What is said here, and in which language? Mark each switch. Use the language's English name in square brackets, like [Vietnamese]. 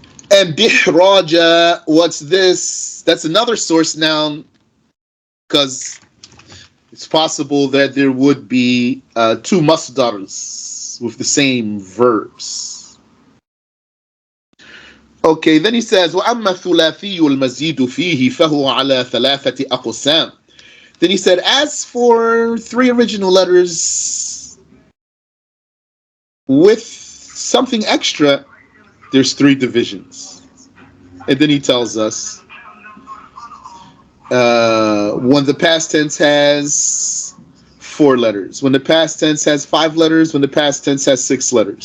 [English] And dihraja, what's this? That's another source noun, because it's possible that there would be 2 masdars with the same verbs. Okay, then he says, [Arabic] وَأَمَّا الثُّلَاثِيُّ الْمَزِيدُ فِيهِ فَهُوَ عَلَى ثَلَاثَةِ أَقْسَامٍ. [English] Then he said, as for 3 original letters with something extra, there's 3 divisions. And then he tells us, when the past tense has 4 letters, when the past tense has 5 letters, when the past tense has 6 letters.